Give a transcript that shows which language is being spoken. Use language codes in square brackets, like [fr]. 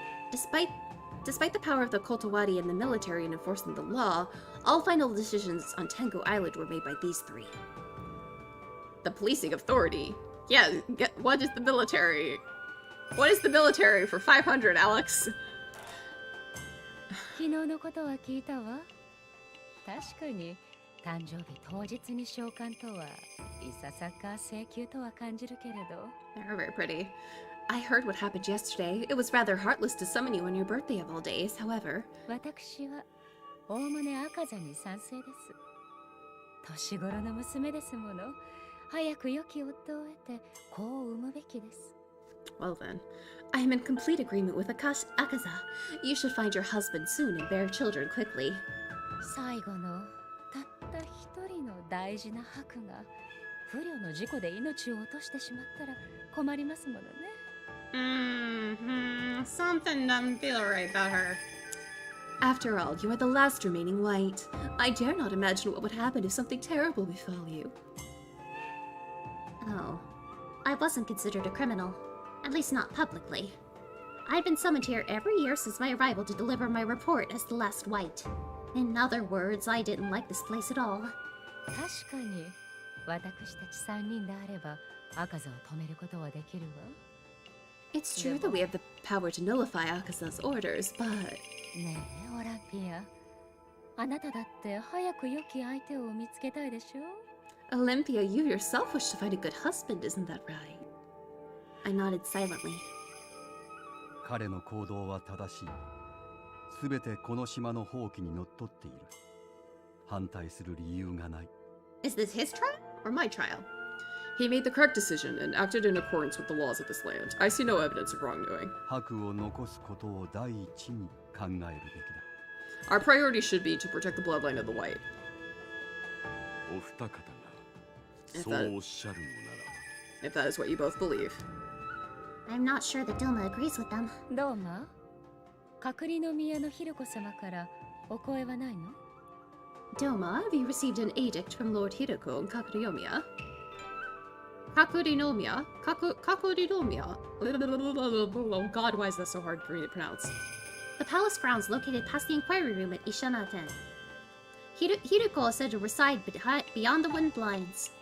[en] Despite the power of the Kotowari and the military in enforcing the law, all final decisions on Tengu Island were made by these three. The policing authority. Yeah, what is the military? What is the military for 500, Alex? [ja] 昨日のことは聞いたわ。確かに誕生日当日に召喚とはいささか請求とは感じるけれど。 [en] They're very pretty. I heard what happened yesterday. It was rather heartless to summon you on your birthday of all days, however. [ja] 私はおおむね赤座に賛成です。年頃の娘ですもの。早く良き夫を得て子を産むべきです。 [en] Well then, I am in complete agreement with Akaza. You should find your husband soon and bear children quickly. [ja] 最後のたった一人の大事な白が不慮の事故で命を落としてしまったら困りますものね。 [en] Something doesn't feel right about her. After all, you are the last remaining white. I dare not imagine what would happen if something terrible befell you. Oh, I wasn't considered a criminal. At least not publicly. I've been summoned here every year since my arrival to deliver my report as the last white. In other words, I didn't like this place at all. [ja] 確かに私たち3人であれば赤座を止めることはできるわ。 [en] It's true that we have the power to nullify Akaza's orders, but... [ja] ねえ、オランピア。あなただって早く良き相手を見つけたいでしょ？ [en] Olympia, you yourself wish to find a good husband, isn't that right? I nodded silently. [ja] 彼の行動は正しい。すべてこの島の放棄にのっとっている。反対する理由がない。 [en] Is this his trial or my trial? He made the correct decision and acted in accordance with the laws of this land. I see no evidence of wrongdoing. [ja] 白を残すことを第一に考えるべきだ。 [en] Our priority should be to protect the bloodline of the white. [ja] お二方がそうおっしゃるのなら。 [en] If that is what you both believe. I'm not sure that Dilma agrees with them. [ja] どうも隔離の宮のひろこ様からお声はないの？ [en] Doma, have you received an edict from Lord Hiroko in Kakuryomiya? Kakurinomiya? Kakurinomiya? Oh god, why is that so hard for me to pronounce? The palace grounds located past the inquiry room at Ishanaten. Hiruko is said to reside beyond the wooden blinds.